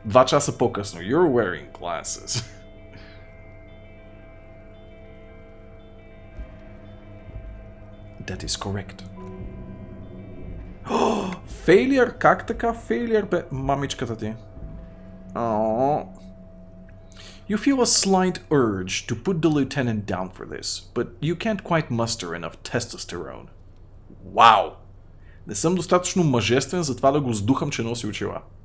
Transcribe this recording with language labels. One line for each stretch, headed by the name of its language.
Bulgarian: 2 часа по-късно.
English: You're wearing glasses. That is correct. Failure?
Bulgarian: Как така failure, бе? Мамичката ти. Oh.
English: You feel a slight urge to put the lieutenant down for this, but you can't quite muster enough testosterone.
Bulgarian: Вау! Не съм достатъчно мъжествен, затова да го сдухам, че носи очила.